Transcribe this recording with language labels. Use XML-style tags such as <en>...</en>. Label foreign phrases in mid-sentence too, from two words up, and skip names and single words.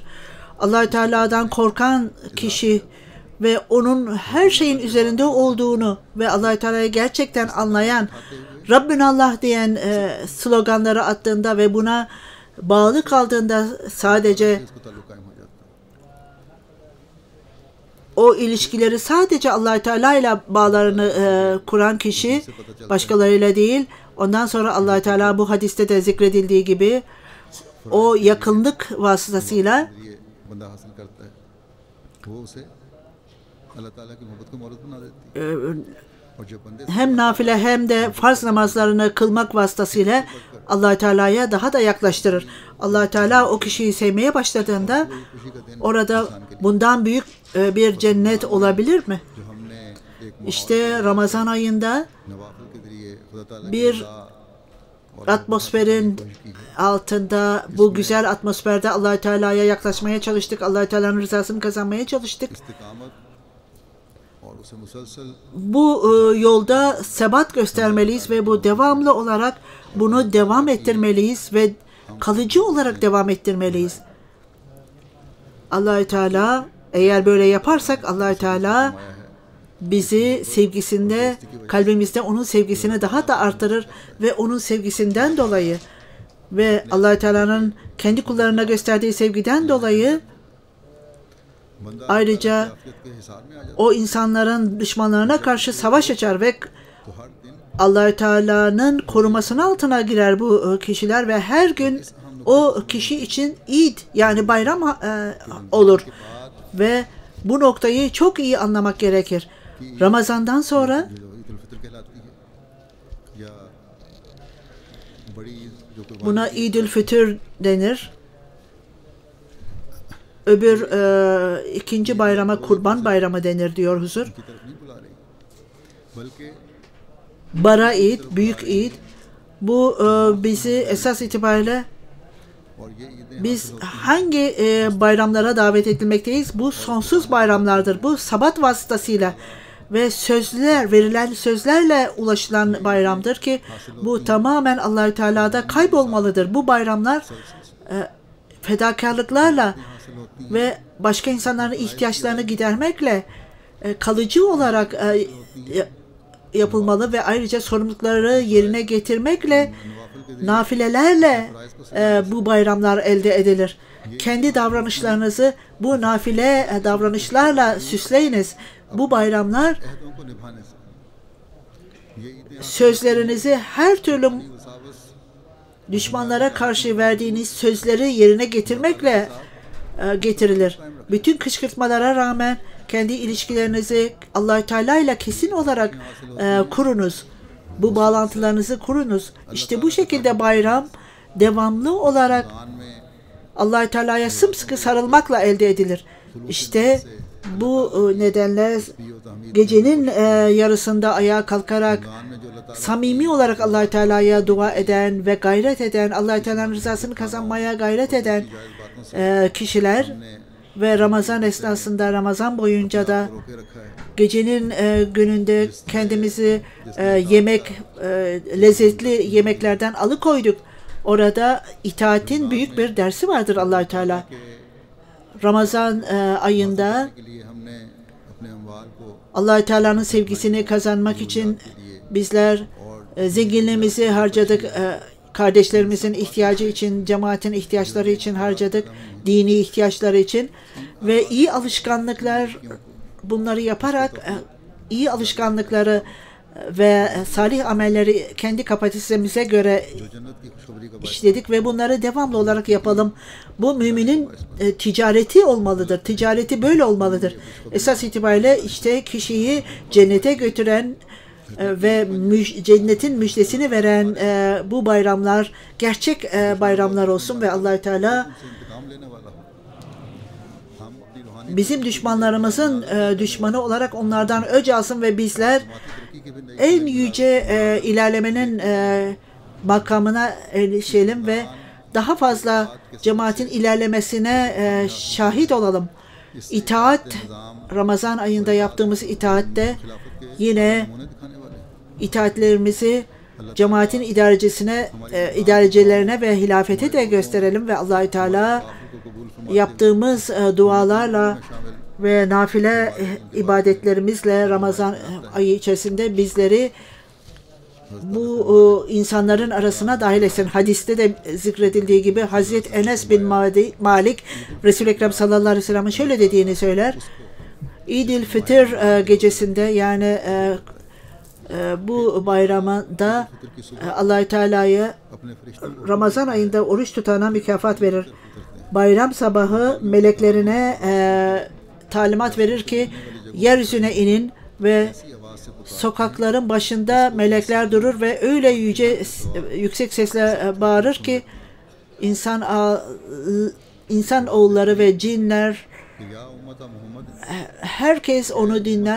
<tr>Allah Teala'dan korkan kişi ve onun her şeyin üzerinde olduğunu ve Allah Teala'yı gerçekten anlayan, Rabbin Allah diyen sloganları attığında ve buna bağlı kaldığında sadece o ilişkileri sadece Allah Teala ile bağlarını kuran kişi başkalarıyla değil. Ondan sonra Allah Teala bu hadiste de zikredildiği gibi o yakınlık vasıtasıyla</tr> <ur>بندہ حاصل کرتا ہے وہ اسے اللہ تعالیٰ کی محبت کو مورت بنا دیتی ہے اور جو بندے</ur> <tr>hem nafile hem de farz namazlarını kılmak vasıtasıyla Allah Teala'ya daha da yaklaştırır. Allah Teala o kişiyi sevmeye başladığında orada bundan büyük bir cennet olabilir mi?</tr> <ur>جو ہم نے ایک</ur> <tr>İşte Ramazan ayında</tr> <ur>نوافل کے ذریعے خدا تعالیٰ کی</ur> <tr>bir</tr> <ur>रज़ा</ur> <tr>atmosferin altında, bu güzel atmosferde Allah Teala'ya yaklaşmaya çalıştık. Allah Teala'nın rızasını kazanmaya çalıştık.</tr> <ur>استقامت اور اسے مسلسل</ur> <tr>Bu yolda sebat göstermeliyiz ve bu devamlı olarak bunu devam ettirmeliyiz ve kalıcı olarak devam ettirmeliyiz. Allah Teala, eğer böyle yaparsak Allah Teala bizi sevgisinde, kalbimizde onun sevgisini daha da artırır ve onun sevgisinden dolayı ve Allah Teala'nın kendi kullarına gösterdiği sevgiden dolayı</tr> <ur>बंदा</ur> <tr>ayrıca</tr> <ur>عافیت کے حساب میں آ جاتا</ur> <tr>o insanların düşmanlarına karşı savaş açar ve</tr> <ur>ہے تو ہر دن</ur> <tr>Allah Teala'nın korumasının altına girer bu kişiler ve her gün o kişi için İd yani bayram olur ve bu noktayı çok iyi anlamak gerekir. Ramazan'dan sonra</tr> <ur>جو عید الفطر کہلاتی ہے یا بڑی عید جو قربانی</ur> <tr>buna İdül Fütür denir. Öbür ikinci bayrama Kurban Bayramı denir diyor huzur.</tr> <ur>کی طرف نہیں بلا رہی بلکہ</ur> <tr>Bara İd, Büyük İd. Bu bizi esas itibariyle</tr> <ur>اور یہ عیدیں</ur> <tr>biz hangi bayramlara davet edilmekteyiz? Bu sonsuz bayramlardır. Bu sabat vasıtasıyla ve sözler, verilen sözlerle ulaşılan bayramdır ki bu tamamen Allahü Teala'da kaybolmalıdır. Bu bayramlar fedakarlıklarla ve başka insanların ihtiyaçlarını gidermekle kalıcı olarak yapılmalı ve ayrıca sorumlulukları yerine getirmekle, nafilelerle bu bayramlar elde edilir. Kendi davranışlarınızı bu nafile davranışlarla süsleyiniz. Bu bayramlar</tr> <ur>عہدوں کو نبھانے سے یہ عیدیں</ur> <tr>sözlerinizi her türlü</tr> <ur>वसावस</ur> <tr>düşmanlara karşı verdiğiniz sözleri yerine getirmekle getirilir. Bütün kışkırtmalara rağmen kendi ilişkilerinizi Allah Teala ile kesin olarak kurunuz. Bu bağlantılarınızı kurunuz. İşte bu şekilde bayram devamlı olarak</tr> <ur>دان میں</ur> <tr>Allah Teala'ya sımsıkı sarılmakla elde edilir. İşte bu nedenle gecenin yarısında ayağa kalkarak</tr> <ur>دان میں جو اللہ تعالیٰ</ur> <tr>samimi olarak Allah Teala'ya dua eden ve gayret eden, Allah Teala'nın rızasını kazanmaya gayret eden kişiler ve Ramazan esnasında, Ramazan boyunca da</tr> <ur>روکے رکھا ہے</ur> <tr>gecenin gününde kendimizi lezzetli yemeklerden alıkoyduk. Orada itaatin büyük bir dersi vardır Allah Teala. Ramazan ayında</tr> <ur>کے لیے ہم نے اپنے اموال کو</ur> <tr>Allah Teala'nın sevgisini kazanmak için bizler zenginliğimizi harcadık. Kardeşlerimizin ihtiyacı için, cemaatin ihtiyaçları için harcadık. Dini ihtiyaçları için ve iyi alışkanlıklar bunları yaparak iyi alışkanlıkları ve salih amelleri kendi kapasitemize göre</tr> <ur>جو جنت کی خوشخبری کا</ur> <tr>işledik ve bunları devamlı olarak yapalım. Bu müminin ticareti olmalıdır. Ticareti böyle olmalıdır. Esas itibariyle işte kişiyi cennete götüren ve cennetin müjdesini veren bu bayramlar gerçek bayramlar olsun ve Allah Teala</tr> <ur>سے انتقام لینے والا ہو ہم اپنی روحانی</ur> <tr>bizim düşmanlarımızın düşmanı olarak onlardan öc alsın ve bizler</tr> <ur>ترقی کی بھی نئی</ur> <tr>en yüce ilerlemenin makamına erişelim ve daha fazla cemaatin ilerlemesine şahit olalım. İtaat, Ramazan ayında yaptığımız itaatte yine</tr> <ur>انہیں دکھانے والے</ur> <tr>itaatlerimizi cemaatin idarecilerine ve hilafete de gösterelim ve Allah-u Teala</tr> <ur>کو قبول فرما</ur> <tr>yaptığımız dualarla ve nafile ibadetlerimizle Ramazan ayı içerisinde bizleri bu insanların arasına dahil etsin. Hadiste de zikredildiği gibi Hazreti Enes bin Malik Resul-i Ekrem</tr> <ar>صلى الله عليه وسلم'in</ar> <tr>şöyle dediğini söyler. İdil Fitr gecesinde yani bu bayramda Allah-u Teala'ya</tr> <ur>اپنے فرشتوں کو</ur> <tr>Ramazan ayında oruç tutana mükafat verir. bayram sabahı meleklerine talimat verir ki yeryüzüne inin ve sokakların başında melekler durur ve öyle yüksek sesle bağırır ki insan oğulları ve cinler, herkes onu dinler.</tr>